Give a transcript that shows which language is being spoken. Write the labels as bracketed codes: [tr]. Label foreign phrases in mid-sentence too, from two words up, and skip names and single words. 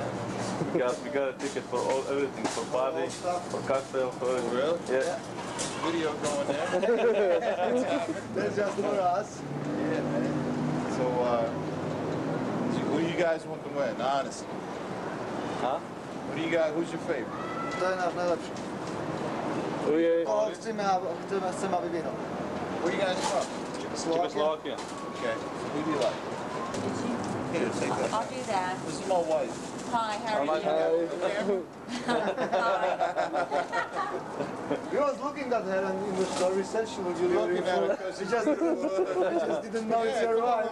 [en] we got a ticket for everything, for body, for cocktail, for real? Yeah. Video going there. That's just for us. Yeah, man. So, who you guys want to win, honestly? Huh? Who's your favorite? [sk] To je naš najlepši. Chceme, aby vyhral. [en] Where you guys from? Czechoslovakia. Okay. Who do you like? Here, take that. I'll do that. This is my wife. Hi, how are you? We was looking at her in the story, said she was looking at her because she just didn't know it's your wife.